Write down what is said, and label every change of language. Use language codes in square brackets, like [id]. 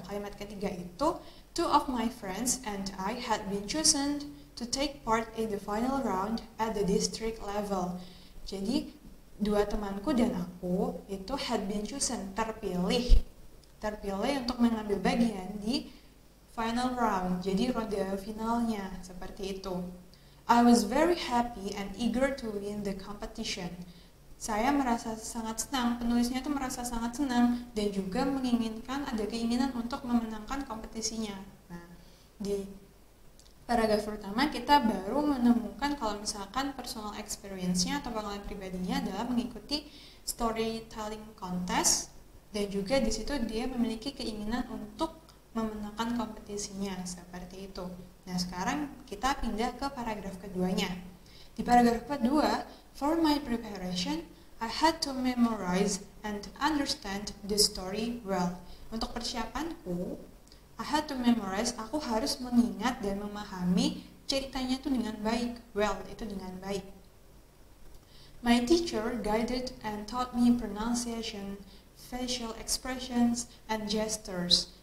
[id] Kalimat ketiga itu, [en] 2 of my friends and I had been chosen to take part in the final round at the district level. [id] Jadi, 2 temanku dan aku itu [en] had been chosen, [id] terpilih untuk mengambil bagian di [en] final round, [id] jadi ronde finalnya, seperti itu. [en] I was very happy and eager to win the competition. [id] Saya merasa sangat senang, penulisnya itu merasa sangat senang dan juga ada keinginan untuk memenangkan kompetisinya. Nah, di paragraf pertama kita baru menemukan kalau misalkan [en] personal experience- [id] nya atau pengalaman pribadinya adalah mengikuti storytelling contest, dan juga di situ dia memiliki keinginan untuk memenangkan kompetisinya, seperti itu. Nah, sekarang kita pindah ke paragraf keduanya. Di paragraf kedua, [en] for my preparation, I had to memorize and understand the story well. [id] Untuk persiapanku, [en] I had to memorize, [id] aku harus mengingat dan memahami ceritanya itu dengan baik. Well, itu dengan baik. [en] My teacher guided and taught me pronunciation, facial expressions, and gestures.